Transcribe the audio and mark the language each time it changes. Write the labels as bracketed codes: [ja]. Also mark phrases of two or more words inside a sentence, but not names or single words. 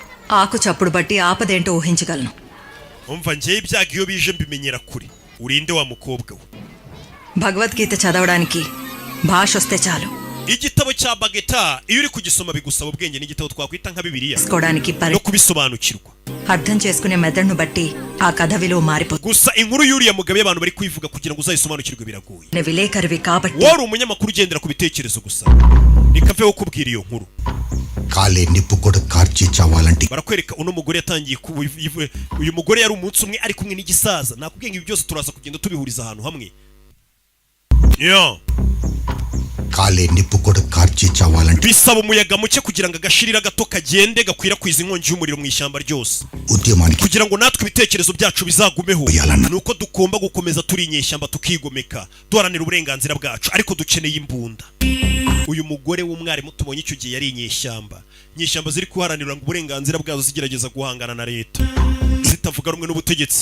[te] ఆకు చప్పుడు బట్టి ఆపదేంటో ఊహించగలను. [rw] umva njye ibyago iyo bije mbimenyera kure urinde wa mukobwa we. [te] భగవద్గీత చదవడానికి భాష వస్తే చాలు. [rw] igitabo cya bageta iyo uri kugisoma bigusaba ubwenge n'igitabo twakwita nka bibiliya [te] తీసుకోవడానికి [rw] no kubisobanukirwa. [te] అర్థం చేసుకునే మెథడ్ను బట్టి ఆ కథ విలువ మారిపోతుంది. [rw] gusa inkuru y'uriya mugabe abantu bari kuyivuga kugira ngo uzayisobanukirwe biragoye. [te] విలేకరివి కాబట్టి [rw] wari umunyamakuru ugendera ku bitekerezo gusa nikaveho kubwira iyo nkuru. [te] కాలే నిప్పు కూడా కార్చి చావాలంటే [rw] barakwereka uno mugore yatangiye uyu mugore yari umunsi umwe ari kumwe n'igisaza nakubwiye ngo ibi byose turaza kugenda tubihuriza ahantu hamwe. yo [te] కాలే నిప్పు కూడా కార్చి చావాలంటే [rw] bisaba umuyaga muke kugira ngo agashirira gato kagende gakwirakwiza inkongi y'umuriro mu ishyamba ryose [te] ఉద్యమానికి [rw] kugira ngo natwe ibitekerezo byacu bizagumeho. Yalana. nuko tugomba gukomeza turi inyeshyamba tukigomeka duharanira uburenganzira bwacu ariko dukeneye imbunda. uyu mugore w'umwarimu tubonye icyo gihe yari inyeshyamba ziri kuharanira ngo uburenganzira bwazo zigerageza guhangana na leta zitavuga rumwe n'ubutegetsi.